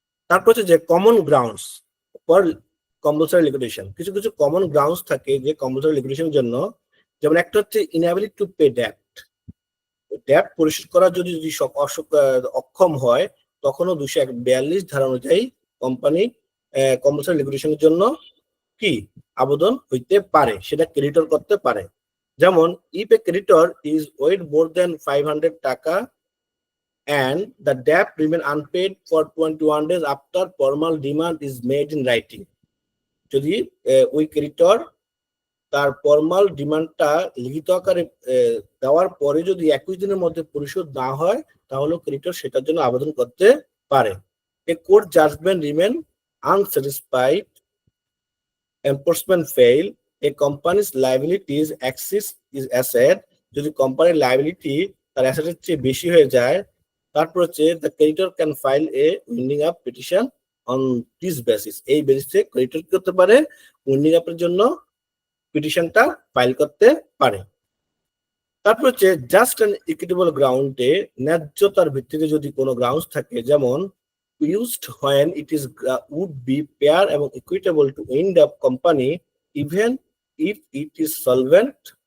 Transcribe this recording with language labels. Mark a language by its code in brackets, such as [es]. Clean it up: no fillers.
[bn] তারপর হচ্ছে যে common grounds for compulsory liquidation, কিছু কিছু কমন গ্রাউন্ডস থাকে যে কম্পালসরি লিকুইডেশনের জন্য, যেমন একটা হচ্ছে [en] inability to pay debt, [bn] date পরিশোধ করার যদি অক্ষম হয়, তখনও 242 ধারা অনুযায়ী কোম্পানি কম্পালসরি লিকুইডেশনের জন্য কি আবেদন হইতে পারে, সেটা ক্রেডিটর করতে পারে। [en] যেমন if a creditor is owed more than 500 taka and the debt remain unpaid for 21 days after formal demand is made in writing. [bn] যদি ওই ক্রেডিটর তার ফর্মাল ডিমান্ডটা লিখিত আকারে দেওয়ার পরে যদি 21 দিনের মধ্যে পরিশোধ না হয়, তাহলে ক্রেডিটর সেটার জন্য আবেদন করতে পারে। [en] A court judgment remain unsatisfied, enforcement fail, a company's liabilities exceeds its asset, [bn] যদি কোম্পানির লায়াবিলিটি তার অ্যাসেটের চেয়ে বেশি হয়ে যায়, তারপর হচ্ছে [en] the creditor can file a winding up petition on this basis, [bn] এই বেসিসে ক্রেডিটর কি করতে পারে, উইন্ডিং আপের জন্য পিটিশনটা ফাইল করতে পারে। তারপর হচ্ছে জাস্ট অ্যান্ড ইকুইটেবল গ্রাউন্ডে, ন্যায্যতার ভিত্তিতে যদি কোনো গ্রাউন্ডস থাকে, যেমন [en] used when it is would be fair [bn] এবং [en] equitable to wind up company even if it is solvent.